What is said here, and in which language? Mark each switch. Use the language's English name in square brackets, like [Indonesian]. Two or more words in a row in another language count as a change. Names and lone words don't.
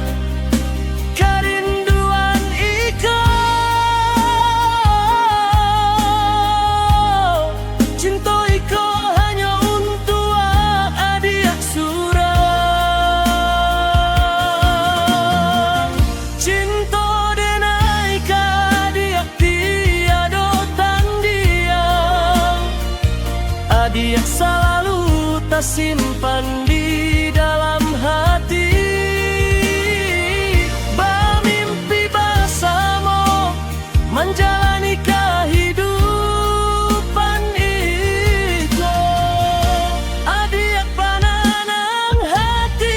[Minangkabau] Kerinduan iko, cinta iko hanya untuk adik surang. [Indonesian] Cinta denai ka adik tiada tandingan, adik selalu tersimpan di dalam hati. Bermimpi bersama menjalani kehidupan itu, adik pananang hati.